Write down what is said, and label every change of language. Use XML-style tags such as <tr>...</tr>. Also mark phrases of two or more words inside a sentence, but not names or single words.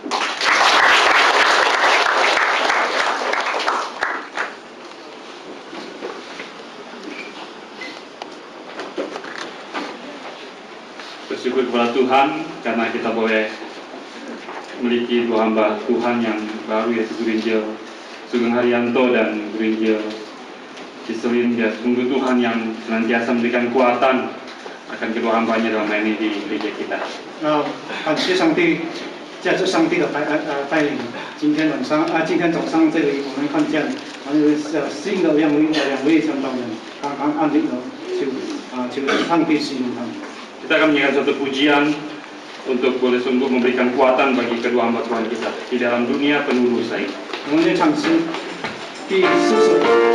<id>Bersyukur kepada Tuhan karena kita boleh memiliki dua hamba Tuhan yang baru, yaitu Guru Injil Sugeng Haryanto dan Guru Injil Siselin. Ya, sungguh Tuhan yang senantiasa memberikan kekuatan akan kedua hambanya dalam melayani di gereja kita.</id> <zh>感谢上帝，借着上帝的带领，今天早上这里我们看见，新的两位传道人刚刚安利了，求上帝使用他们。</zh> <id>Kita akan menyanyikan suatu pujian untuk boleh sungguh memberikan kekuatan bagi kedua hamba Tuhan kita di dalam dunia penuh dosa ini.</id> <zh>我们来唱诗第4首。</zh>